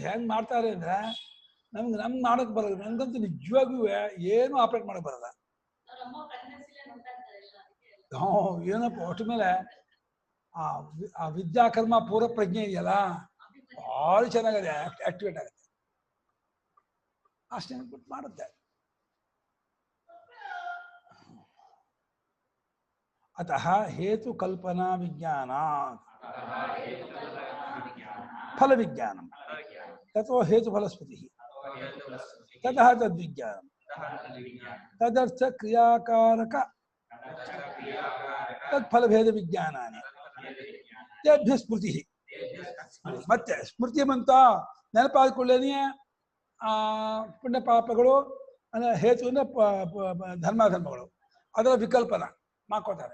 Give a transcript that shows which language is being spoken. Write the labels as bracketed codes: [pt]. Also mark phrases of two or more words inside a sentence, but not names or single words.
[kn] ಹೆಂಗೆ ಮಾಡ್ತಾರೆ ಅಂದರೆ ನಮ್ಗೆ ಮಾಡೋಕ್ಕೆ ಬರಲ್ಲ. ನನಗಂತೂ ನಿಜವಾಗ್ಲೂ ಏನು ಆಪರೇಟ್ ಮಾಡೋಕ್ಕೆ ಬರಲ್ಲ. ಏನಪ್ಪ ಒಟ್ಟು ಮೇಲೆ ಆ ವಿದ್ಯಾಕರ್ಮ ಪೂರ್ವ ಪ್ರಜ್ಞೆ ಇದೆಯಲ್ಲ, ಭಾಳ ಚೆನ್ನಾಗಿದೆ, ಆಕ್ಟಿವೇಟ್ ಆಗುತ್ತೆ. ಅಷ್ಟೇ ಮಾಡುತ್ತೆ. [sa] ಅತಃ ಹೇತು ಕಲ್ಪನಾ ವಿಜ್ಞಾನ ಫಲ ವಿಜ್ಞಾನ ತಥೋ ಹೇತು ಫಲಸ್ಮೃತಿ ತತಃ ತದ್ವಿಜ್ಞಾನ ತದರ್ಥ ಕ್ರಿಯಾಕಾರಕ ತತ್ಫಲಭೇದ ವಿಜ್ಞಾನಾನಿ ತೇಭ್ಯ ಸ್ಮೃತಿ. [kn] ಮತ್ತೆ ಸ್ಮೃತಿ ಬಂತ ನೆನಪಾದ್ಕೊಳ್ಳೇನೆ ಪುಣ್ಯ ಪಾಪಗಳು ಅಂದ್ರೆ ಹೇತುವಿನ ಧರ್ಮಾಧರ್ಮಗಳು ಅದರ ವಿಕಲ್ಪನ ಮಾಡ್ಕೋತಾರೆ.